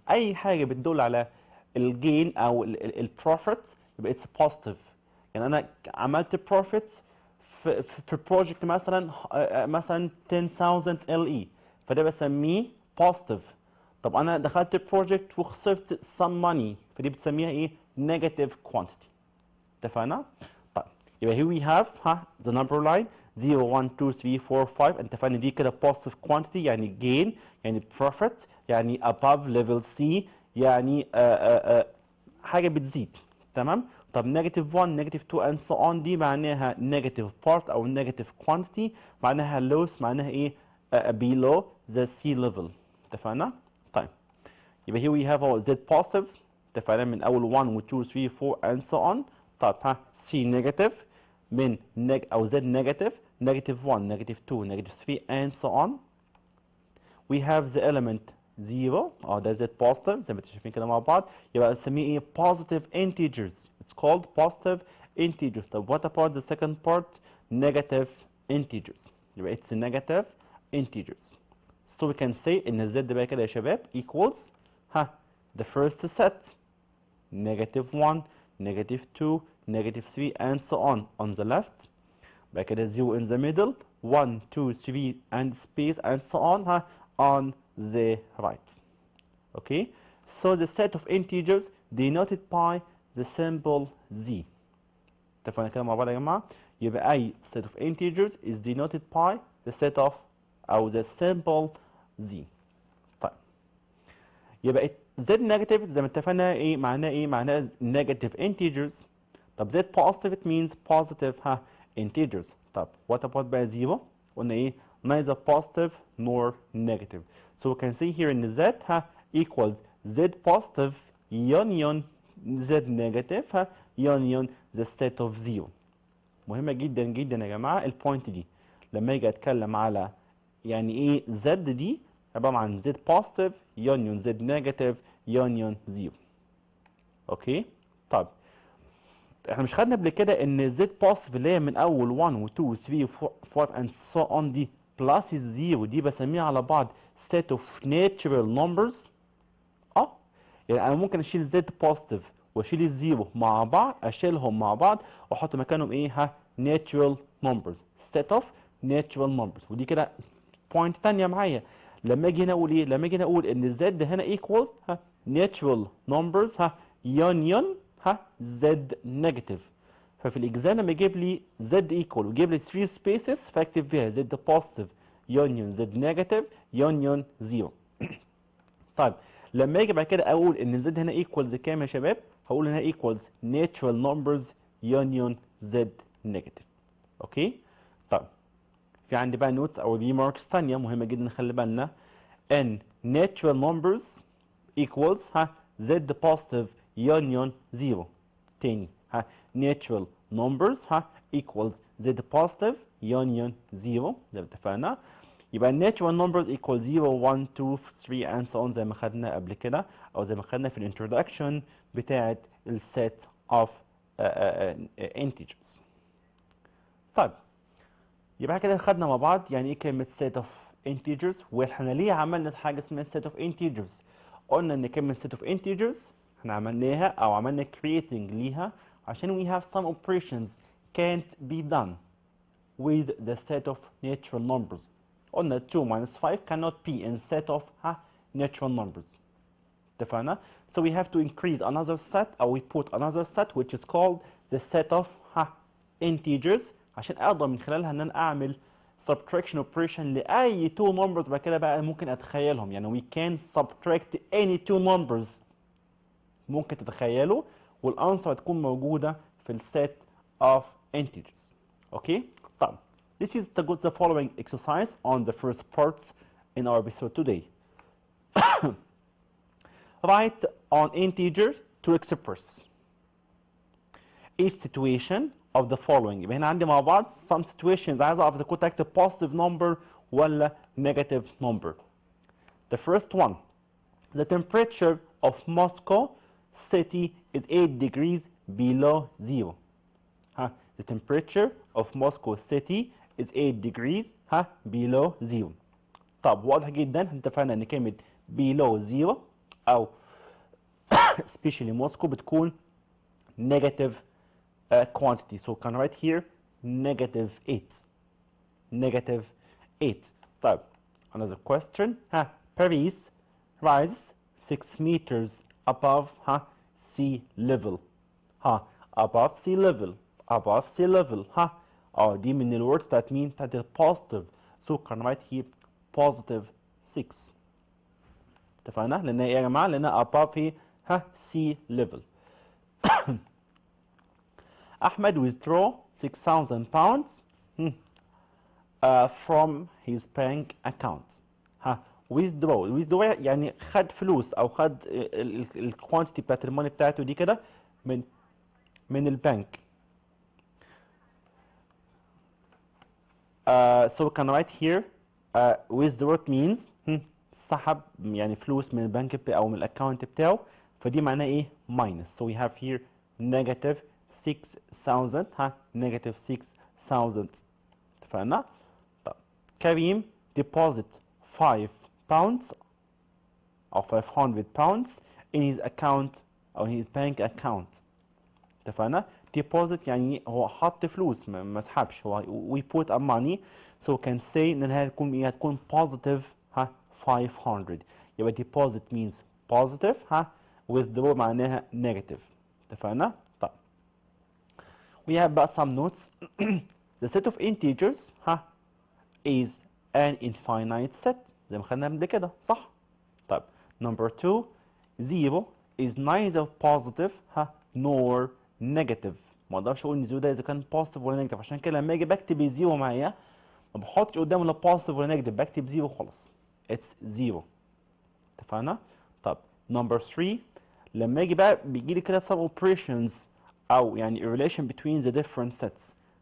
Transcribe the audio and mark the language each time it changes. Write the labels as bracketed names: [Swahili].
[Arabic] اي حاجه بتدل على الجين او البروفيت يبقى [English] it's positive. [Arabic] يعني انا عملت profit في بروجكت مثلا 10000 LE فده بسميه positive. طب انا دخلت بروجكت وخسرت [English] some money [Arabic] فدي بتسميها ايه [English] negative quantity. [Arabic] اتفقنا؟ طيب يبقى [English] here we have the number line 0 1 2 3 4 5. [Arabic] انت فاهم دي كده [English] positive quantity [Arabic] يعني gain يعني profit يعني [English] above level C [Arabic] يعني حاجه بتزيد. تمام. [English] طب negative 1 negative 2 and so on [Arabic] دي معناها [English] negative part او negative quantity معناها loss معناها ايه below the sea level. [Arabic] اتفقنا؟ طيب يبقى [English] here we have our z positive. [Arabic] اتفقنا من اول 1 و 2 3 4 [English] and so on. طيب c negative من او z negative negative 1 negative 2 negative 3 and so on. We have the element 0 [Arabic] ده z positive زي ما انتم شايفين كده مع بعض يبقى نسميه ايه [English] positive integers. It's called positive integers. طب what about the second part negative integers؟ [Arabic] يبقى [English] it's negative integers. So we can say ان z [Arabic] بقى كده يا شباب [English] equals the first set negative 1 negative 2 negative 3 and so on the left. بقى كده 0 in the middle 1 2 3 and space and so on the right. Okay, so the set of integers denoted by the symbol z. [Arabic] اتفقنا كده مع بعض يا جماعه. يبقى اي [English] set of integers is denoted by the set of او the symbol z. [Arabic] طيب يبقى z negative زي ما اتفقنا ايه معناه [English] negative integers. طب Z positive it means positive integers. طب what about [Arabic] بقى 0؟ قلنا ايه؟ [English] neither positive nor negative. So we can see here in Z equals Z positive union Z negative union the state of 0. [Arabic] مهمة جدا جدا يا جماعة البوينت دي. لما اجي اتكلم على يعني ايه Z دي عبارة عن [English] Z positive union Z negative union 0. [Arabic] اوكي؟ طيب احنا مش خدنا قبل كده ان Z positive اللي هي من اول 1 و 2 و 3 و 4 and so on دي plus الزيرو دي بسميها على بعض [English] set of natural numbers. [Arabic] يعني انا ممكن اشيل Z positive واشيل الزيرو مع بعض، اشيلهم مع بعض واحط مكانهم ايه natural numbers [English] set of natural numbers. [Arabic] ودي كده بوينت تانية معايا. لما اجي هنا اقول ايه؟ لما اجي هنا اقول ان Z هنا [English] equals natural numbers union Z negative. [Arabic] ففي الاجزاء لما يجيب لي Z equal ويجيب لي 3 spaces فاكتب فيها [English] Z positive union Z negative union 0. [Arabic] طيب لما اجي بعد كده اقول ان Z هنا equals كام يا شباب؟ هقول هنا [English] equals natural numbers union Z negative. [Arabic] اوكي؟ طيب في عندي بقى نوتس او remarks تانية مهمة جدا نخلي بالنا ان [English] natural numbers equals Z positive union 0. تاني natural numbers equals Z positive union 0 [Arabic] زي ما اتفقنا. يبقى [English] natural numbers equal 0 1 2 3 and so on [Arabic] زي ما خدنا قبل كده او زي ما خدنا في الانترودكشن بتاعت السيت of integers. طيب يبقى كده خدنا مع بعض يعني ايه كلمة [English] set of integers [Arabic] واحنا ليه عملنا حاجة اسمها set of integers. قلنا ان كلمة set of integers احنا عملناها او عملنا creating ليها عشان [English] we have some operations can't be done with the set of natural numbers. قلنا 2 minus 5 cannot be in set of natural numbers. اتفقنا؟ So we have to increase another set or we put another set which is called the set of integers [Arabic] عشان اقدر من خلالها ان انا اعمل subtraction operation لاي two numbers بعد كده بقى ممكن اتخيلهم. يعني [English] we can subtract any two numbers [Arabic] ممكن تتخيلوا والانسر هتكون موجودة في الset of integers. اوكي؟ طيب [English] this is the following exercise on the first parts in our episode today. Write on integer to express each situation of the following. [Arabic] يبقى هنا عندي مع بعض [English] some situations [Arabic] عايز اعرف اذا كنت اكتب positive number ولا negative number. [English] The first one, the temperature of Moscow city is 8 degrees below zero. The temperature of Moscow city is 8 degrees below zero. [Arabic] طب واضح جدا اتفقنا ان كلمة [English] below zero [Arabic] او especially Moscow بتكون negative quantity. [English] So can write here negative 8. Negative 8. طيب another question. Paris rises 6 meters above sea level. Above sea level. Above sea level. [Arabic] دي من [English] الwords that mean that is positive. So can write here positive 6. [Arabic] اتفقنا؟ لأن إيه يا جماعة؟ لأن [English] above هي sea level. Ahmed withdraw 6,000 pounds from his bank account. [Arabic] withdraw يعني خد فلوس او خد الكوانتيتي بتاعت الماني بتاعته دي كده من البنك. [English] So we can write here withdraw means [Arabic] سحب يعني فلوس من البنك او من الاكونت بتاعه فدي معناها ايه minus. [English] So we have here negative 6,000 negative 6,000. [Arabic] اتفقنا؟ طب [English] Karim deposit 5 pounds or 500 pounds in his account or his bank account. [Arabic] اتفقنا؟ deposit يعني هو حط فلوس ما سحبش هو [English] we put a money. So we can say [Arabic] انها هتكون ايه هتكون [English] positive 500. [Arabic] يبقى [English] deposit means positive withdraw معناها negative. [Arabic] اتفقنا؟ طب [English] we have بقى some notes. The set of integers is an infinite set [Arabic] زي ما خدنا قبل كده صح؟ طيب [English] number 2 0 is neither positive nor negative [Arabic] ما اقدرش اقول ان الزيرو ده اذا كان بوزيتيف ولا نيجاتيف. عشان كده لما اجي بكتب الزيرو معايا ما بحطش قدامه لا بوزيتيف ولا نيجاتيف، بكتب زيرو خلاص. [English] It's zero. [Arabic] اتفقنا؟ طب نمبر 3 لما اجي بقى بيجي لي كده [English] some operations [Arabic] او يعني [English] a relation between the different sets.